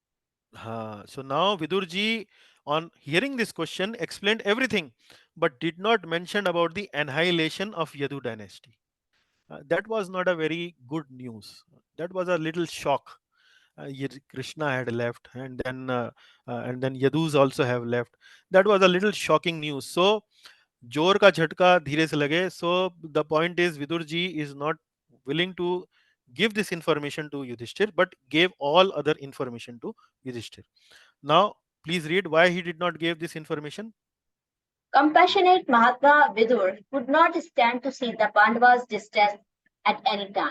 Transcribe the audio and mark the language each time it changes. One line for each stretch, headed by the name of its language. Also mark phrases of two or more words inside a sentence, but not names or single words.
English: So now Vidurji, on hearing this question, explained everything, but did not mention about the annihilation of Yadu dynasty. That was not a very good news. That was a little shock. Krishna had left, and then Yadus also have left. That was a little shocking news.
Hindi: So जोर का झटका धीरे से लगे.
English: So the point is Vidurji is not willing to give this information to Yudhishthir, but gave all other information to Yudhishthir. Now please read why he did not give this information. Compassionate Mahatma Vidur could not stand to see the Pandavas' distress at any time.